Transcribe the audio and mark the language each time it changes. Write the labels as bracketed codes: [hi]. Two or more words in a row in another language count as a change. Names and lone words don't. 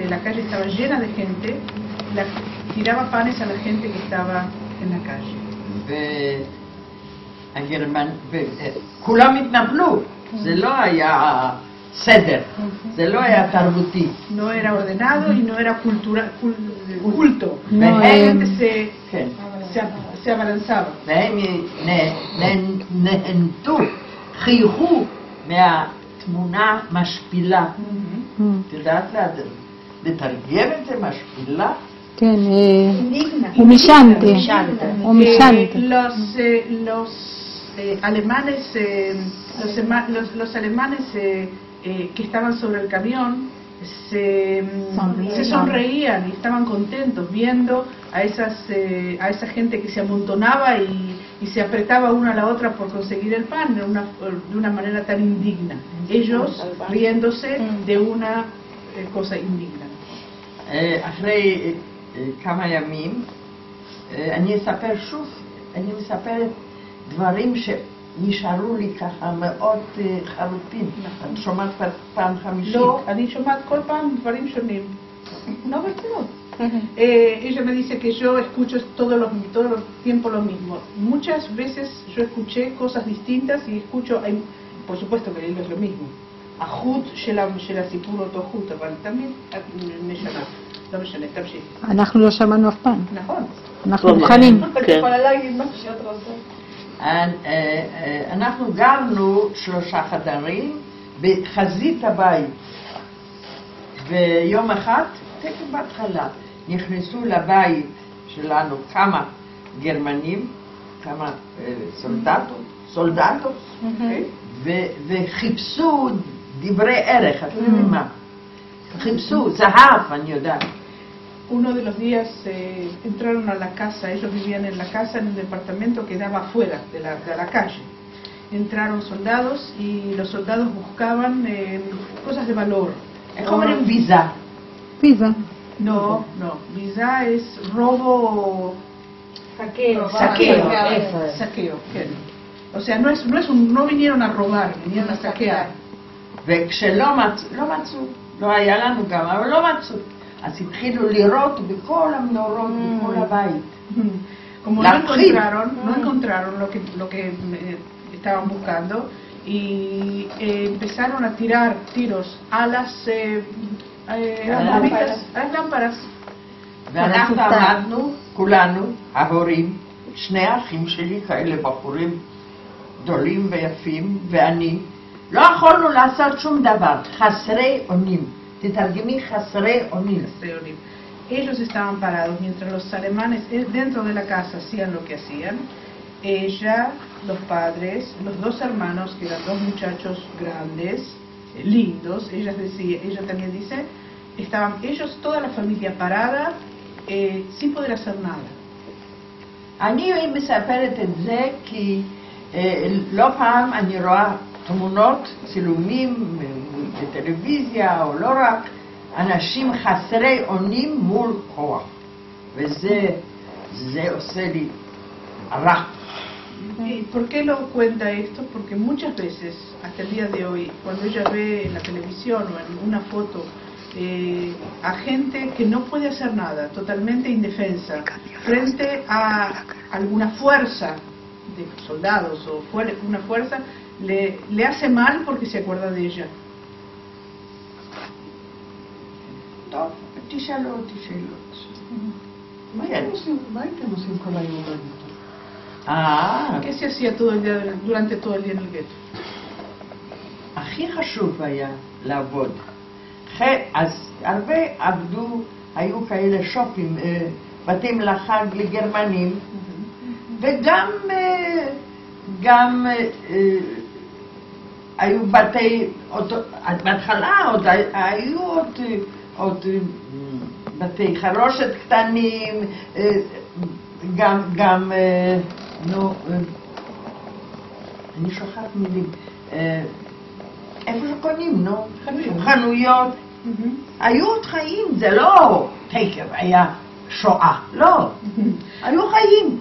[es] La calle estaba llena de gente, tiraba panes a la gente que estaba en la calle. [he] כולם התנפלו, זה לא היה סדר, זה לא היה תרבותי. [es] No era ordenado y no era culto. No, La gente [he] כן. [es] se abalanzaba. [he] והם נהנתו, חייכו מהתמונה משפילה. את יודעת לתרגם את זה משפילה? כן, [es] Indigna. humillante. Los alemanes, los alemanes que estaban sobre el camión se sonreían y estaban contentos viendo a esa gente que se amontonaba y se apretaba una a la otra por conseguir el pan de una manera tan indigna. Ellos riéndose de una cosa indigna. [he] אחרי כמה ימים אני אספר שוב, אני מספרת דברים שנשארו לי ככה מאוד חרוטים. את שומעת פעם חמישית? לא, אני שומעת כל פעם דברים שונים. No ברצינות. [es] Ella me dice que yo escucho todo el tiempo lo mismo. Muchas veces yo escuché cosas distintas y escucho, por supuesto que es lo mismo. [he] החוט של הסיפור אותו חוט, אבל תמיד משנה. לא משנה, תמשיך. אנחנו לא שמענו אף פעם. נכון. אנחנו מוכנים. כן. אנחנו גרנו 3 חדרים בחזית הבית, ויום אחד, תכף בהתחלה, נכנסו לבית שלנו כמה גרמנים, כמה סולדטות, וחיפשו דברי ערך, אתם יודעים מה? חיפשו, זהב, אני יודעת. [es] Uno de los días entraron a la casa, ellos vivían en la casa, en un departamento que daba afuera de la calle. Entraron soldados y los soldados buscaban cosas de valor. [he] איך אומרים ויזה? ויזה. [es] No, visa es robo. Saqueo. Saqueo. O sea, no vinieron a robar, vinieron a saquear. [he] וכשלא מצאו, לא היה לנו גם, אבל לא מצאו. אז התחילו לירות בכל המנורות, בכל הבית. [es] Como no encontraron lo que estaban buscando y empezaron a tirar tiros a las lámparas. [he] ואנחנו עמדנו, כולנו, ההורים, 2 אחים שלי, כאלה בחורים גדולים ויפים, ואני, לא יכולנו לעשות שום דבר, חסרי אונים. תתרגמי חסרי אונים. [es] Ellos estaban parados mientras los alemanes dentro de la casa hacían lo que hacían. Ella, los padres, los 2 hermanos, que eran 2 muchachos grandes, lindos, ella también dice, estaban ellos, toda la familia parada, sin poder hacer nada. [he] אני מספרת את זה כי לא פעם אני רואה תמונות, צילומים בטלוויזיה או לא רק, אנשים חסרי אונים מול כוח. וזה עושה לי רע. [es] ¿Y por qué lo cuenta esto? Porque muchas veces, hasta el día de hoy, cuando ella ve en la televisión o en una foto a gente que no puede hacer nada, totalmente indefensa, frente a alguna fuerza de soldados o una fuerza, le hace mal porque se acuerda de ella. [he] טוב, תשאלו אותי שאלות. מה הייתם עושים כל היום בגטו? [es] ¿Qué se hacía todo el día, durante todo el día en el gueto? [he] הכי חשוב היה לעבוד. אז הרבה עבדו, היו כאלה שופים, בתים לחג לגרמנים, וגם היו בתי, בהתחלה היו עוד בתי חרושת קטנים, גם אני שוכחת מילים, איפה שקונים, חנויות, היו עוד חיים, זה לא תקף, היה שואה, לא, היו חיים.